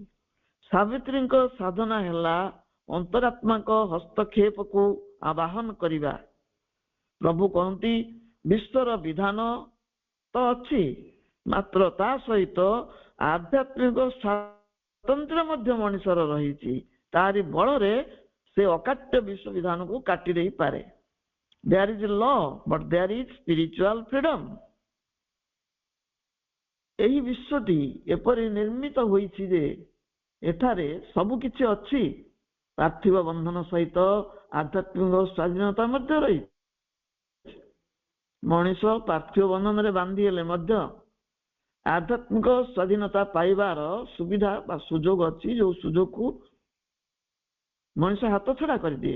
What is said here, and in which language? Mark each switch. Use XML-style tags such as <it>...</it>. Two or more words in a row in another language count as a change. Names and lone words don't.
<or>ସାବିତ୍ରୀଙ୍କ ସାଧନା ହେଲା ଅନ୍ତରାତ୍ମାଙ୍କ ହସ୍ତକ୍ଷେପକୁ ଆବାହନ କରିବା। ପ୍ରଭୁ କହନ୍ତି, ବିଶ୍ୱର ବିଧାନ ତ ଅଛି, ମାତ୍ର ତା ସହିତ ଆଧ୍ୟାତ୍ମିକ ସ୍ୱାତନ୍ତ୍ର୍ୟ ମଧ୍ୟ ମଣିଷର ରହିଛି। ତାରି ବଳରେ ସେ ଅକାଟ୍ୟ ବିଶ୍ୱ ବିଧାନକୁ କାଟି ଦେଇପାରେ।</or> <en>There is a law, but there is spiritual freedom.</en> <or>ଏହି ବିଶ୍ୱଟି ଏପରି ନିର୍ମିତ ହୋଇଛି ଯେ ଏଠାରେ ସବୁ କିଛି ଅଛି। ପାର୍ଥିବ ବନ୍ଧନ ସହିତ ଆଧ୍ୟାତ୍ମିକ ସ୍ୱାଧୀନତା ମଧ୍ୟ ରହିଛି। ମଣିଷ ପାର୍ଥିବ ବନ୍ଧନରେ ବାନ୍ଧି ହେଲେ ମଧ୍ୟ ଆଧ୍ୟାତ୍ମିକ ସ୍ୱାଧୀନତା ପାଇବାର ସୁବିଧା ବା ସୁଯୋଗ ଅଛି, ଯୋଉ ସୁଯୋଗକୁ ମଣିଷ ହାତ ଛଡା କରିଦିଏ।</or>